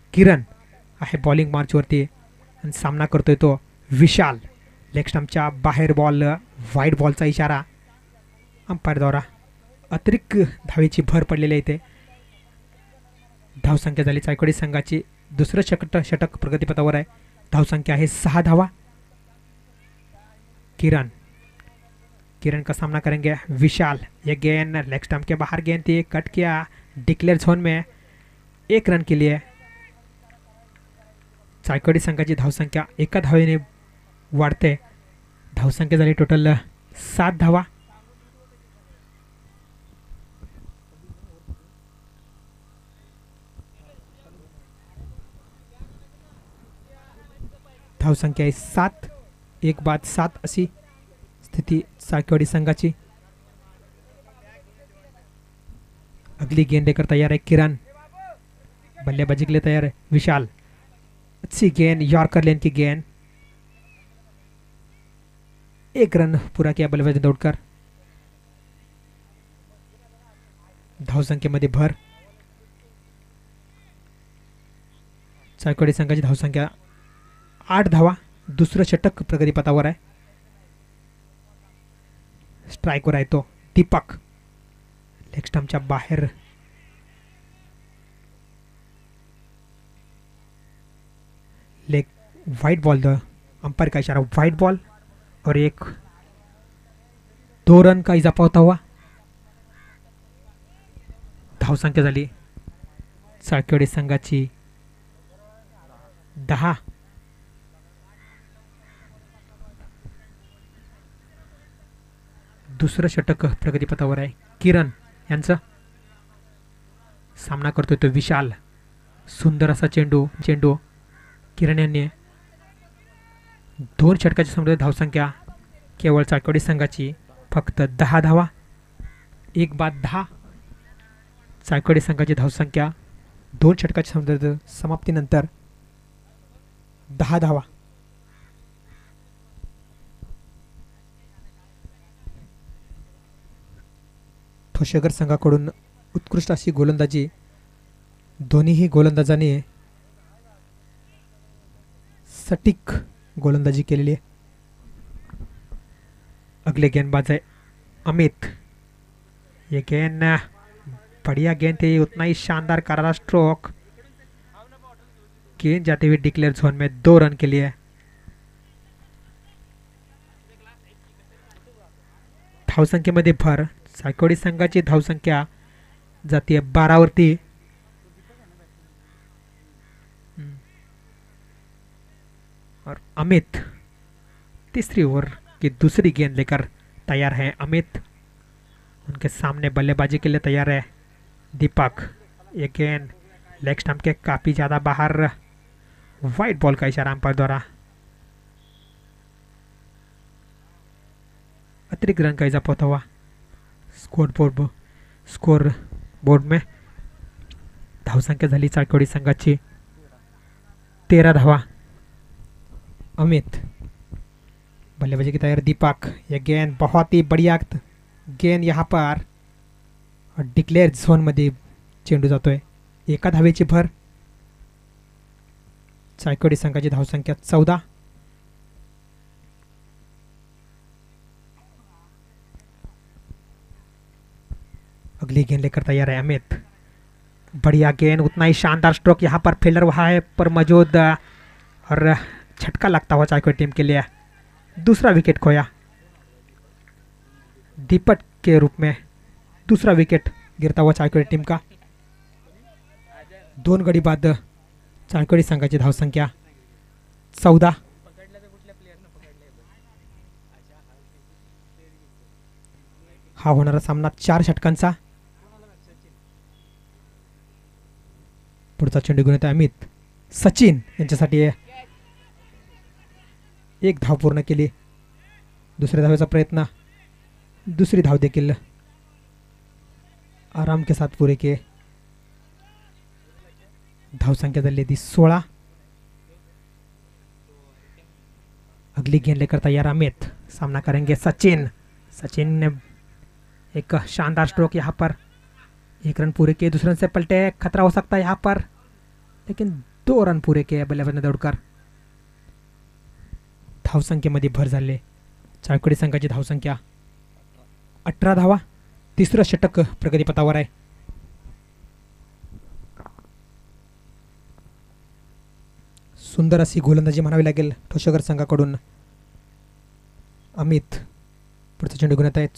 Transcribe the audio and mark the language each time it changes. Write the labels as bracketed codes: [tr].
[mr] किरण आहे बॉलिंग मार्चवरती आणि सामना करतोय तो विशाल. लेग स्टंपच्या बाहेर बॉल. वाईड बॉलचा इशारा अंपायर द्वारा. अतिरिक्त धावेची भर पडलेली इथे. धावसंख्या झाली चाळकवाडी संघाची. दुसरं षटक प्रगतीपथावर आहे. धावसंख्या आहे 6 धावा. [hi] किरण का सामना करेंगे विशाल. ये गेंद लेग स्टंप के बाहर गेंद थी, कट किया डिक्लेयर जोन में. 1 रन के लिए. [mr] चाळकवाडी संघाची धावसंख्या 1 धावेने वाढते. धावसंख्या झाली टोटल 7 धावा. धावसंख्या आहे 7. 1 बाद 7 अशी स्थिती चाळकेवाडी संघाची. [hi] अगली गेंद लेकर तैयार है किरण, बल्लेबाजी के लिए तैयार है विशाल. अच्छी गेंद, यॉर्कर लेन की गेंद. 1 रन पूरा किया बल्लेबाजी दौड़कर. [mr] धावसंख्येमध्ये भर. चाळकेवाडी संघाची धावसंख्या 8 धावा. दुसरं षटक प्रगतीपथावर आहे. स्ट्राईकवर आहे तो दीपक, लेग स्टंपच्या बाहेर. [hi] लेग व्हाइट बॉल, अंपायर का इशारा व्हाइट बॉल और 2 रन का इजाफा होता हुआ. [mr] धावसंख्या झाली चाळकेवाडी संघाची 10. दुसरं षटक प्रगतीपथावर आहे. किरण यांचा सामना करतोय तो विशाल. सुंदर असा चेंडू किरण यांनी 2 षटकाच्या समोर. धावसंख्या केवळ चाळकेवाडी संघाची फक्त 10 धावा. 1 बाद 10. चाळकेवाडी संघाची धावसंख्या 2 षटकाच्या समोर समाप्तीनंतर 10 धावा. ठोसेघर संघाकडून उत्कृष्ट अशी गोलंदाजी दोन्हीही गोलंदाजांनी सटीक गोलंदाजी केलेली आहे. [hi] अगले गेंदबाज है अमित. ये गेंद बढ़िया गेंद थी, उतना ही शानदार करारा स्ट्रोक. गेंद जाते हुए डिक्लेयर जोन में 2 रन के लिए. [mr] धावसंख्येमध्ये भर. चाळकेवाडी संघाची धावसंख्या जाती 12 वरती. [hi] और अमित तीसरी ओवर की दूसरी गेंद लेकर तैयार है. अमित उनके सामने बल्लेबाजी के लिए तैयार है दीपक. ये गेंद लेग स्टंप के काफी ज्यादा बाहर. व्हाइट बॉल का इशारा अंपायर द्वारा. अतिरिक्त रन का इजाफा होता हुआ स्कोर बोर्ड में. [mr] धावसंख्या झाली चाळकेवाडी संघाची 13 धावा. [hi] अमित बल्लेबाजी की तैयार दीपक. यह गेंद बहुत ही बढ़िया गेंद यहाँ पर और [mr] डिक्लेअर झोन मध्ये चेंडू जातोय. 1 धावेची भर. चाळकेवाडी संघाची धावसंख्या 14. [hi] अगली गेंद लेकर तैयार है अमित. बढ़िया गेंद, उतना ही शानदार स्ट्रोक. यहाँ पर फील्डर वहाँ है पर मौजूद और झटका लगता हुआ चाळकेवाडी टीम के लिए. दूसरा विकेट खोया दीपक के रूप में. दूसरा विकेट गिरता हुआ चाळकेवाडी टीम का. [mr] 2 गडी बाद चाळकेवाडी संघाची धावसंख्या 14. हा होणारा सामना 4 षटकांचा. पुढचा चेंडू घेऊन येतो अमित. सचिन यांच्यासाठी 1 धाव पूर्ण केली. दुसऱ्या धावेचा प्रयत्न. [hi] दूसरी [mr] धाव देखील [hi] आराम के साथ पूरे किए. [mr] धावसंख्या झाली थी 16. [hi] अगली गेंद लेकर तैयार अमित. सामना करेंगे सचिन. सचिन ने एक शानदार स्ट्रोक यहाँ पर. 1 रन पूरे किए. दूसरे रन से पलटे. खतरा हो सकता है यहाँ पर, लेकिन 2 रन पूरे किए बल्लेबाज ने दौड़कर. [mr] धावसंख्येमध्ये भर झाले. चाळकेवाडी संघाची धावसंख्या 18 धावा. तिसरं षटक प्रगतीपथावर आहे. सुंदर अशी गोलंदाजी म्हणावी लागेल ठोसेघर संघाकडून. अमित पुढचा चेंडू घेऊन येत आहेत.